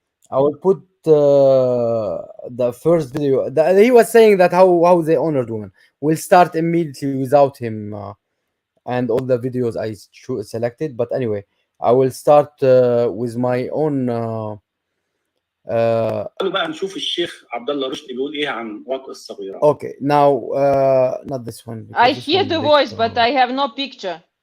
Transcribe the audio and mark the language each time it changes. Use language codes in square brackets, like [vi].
[en] I will put the first video. He was saying that how they honored women. We'll start immediately without him and all the videos I selected. But anyway, I will start with my own. [ar] بقى نشوف الشيخ عبد الله رشدي بيقول ايه عن واقع الصغيرة. [en] Okay, now not this one. I This hear one the voice, but I have no picture.